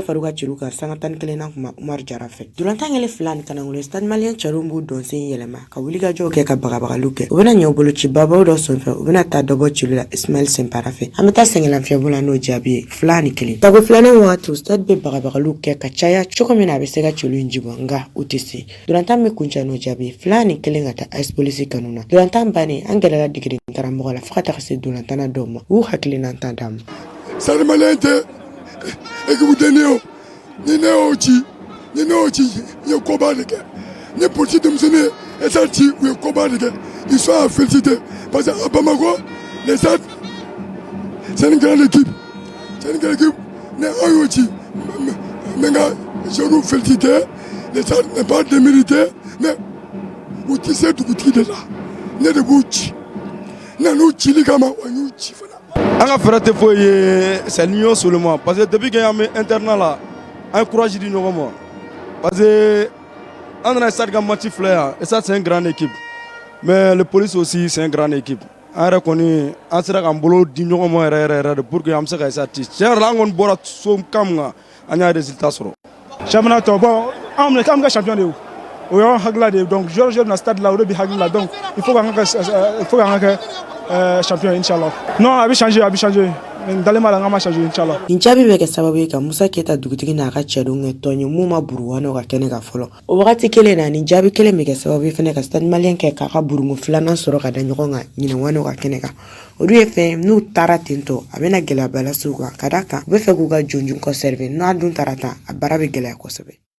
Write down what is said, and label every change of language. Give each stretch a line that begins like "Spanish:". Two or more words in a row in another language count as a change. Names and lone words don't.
Bambara: fara u ka cɛlu kan sanga 11nan kuma Umaru Jara fɛ dolantan kɛlen 2 ni kanangolo Stade Malien cɛdenw b'u dɔnsen yɛlɛma ka wuli ka jɔ kɛ ka bagabagaliw kɛ u bɛna ɲɔ bolo ci babaw dɔ sɔnfɛ u bɛna ta dɔ bɔ cɛlu la Ismaël Sempara fɛ an bɛ taa sɛngɛlan fiɲɛbɔ la n'o jaabi ye 2 ni 1 tago 2nan wagati Stade bɛ bagabagaliw kɛ ka caya cogo min na a bɛ se ka cɛlu in jibɔ nka u tɛ se dolantan bɛ kuncɛ n'o jaabi ye 2 ni 1 ka taa AS Police kanu na dolantan bannen an gɛlɛla digiri karamɔgɔ la fo ka taga se dolantana dɔw ma u hakilina tan d'a ma Stade Malien tɛ
French: équipe de Néo
Bambara: ni Néo ci
French: il y a combat
Bambara: de kɛ ni politique denmisɛnnin
French: et ça
Bambara: ci u ye combat de kɛ
French: ils sont à féliciter parce que à Bamako les Stades c'est une grande équipe
Bambara: ne an y'o ci
French: mais nka je nous féliciter les Stades n'est pas démérité mais
Bambara: u tɛ se dugutigi de la ne de b'u ci n'u cili kama wa y'u ci fana. An ka fɛɛrɛ tɛ foyi ye
French: c'est l'union seulement parce que depuis que
Bambara: y'an bɛ internat la an ye courage di ɲɔgɔn ma parce que an nana Stade ka match filɛ yan
French: et ça c'est une grande équipe mais le police aussi c'est une grande équipe
Bambara: an yɛrɛ kɔni an sera k'an bolo di ɲɔgɔn ma yɛrɛ de
French: pour que
Bambara: an bɛ se ka essayer ci tiɲɛ yɛrɛ la an kɔni bɔra so kan min kan an y'a résultat sɔrɔ. championnat tɔ bon an bɛ kɛ champion de ye o y'an hakilila de ye donc joueur na stade la o de bɛ hakili la donc
French: il faut
Bambara: k'an ka kɛ champion inchallah non a bɛ changer dalen b'a la n ma changer inchallah. nin jaabi bɛ kɛ sababu ye ka Musa Keyita dugutigi n'a ka cɛdenw kɛ tɔn ye mun ma buruwa n'o ka kɛnɛ kan fɔlɔ o wagati kelen na nin jaabi kelen bɛ kɛ sababu ye fana ka Stade Malien kɛ k'a ka burungu 2nan sɔrɔ ka da ɲɔgɔn kan ɲinɛ n'o ka kɛnɛ kan o dun ye fɛn n'u taara ten tɔ a bɛna gɛlɛyaba lase u kan ka d'a kan u bɛ fɛ k'u ka jɔnjɔn conserver n'a dun taara tan a baara bɛ gɛlɛya kosɛbɛ.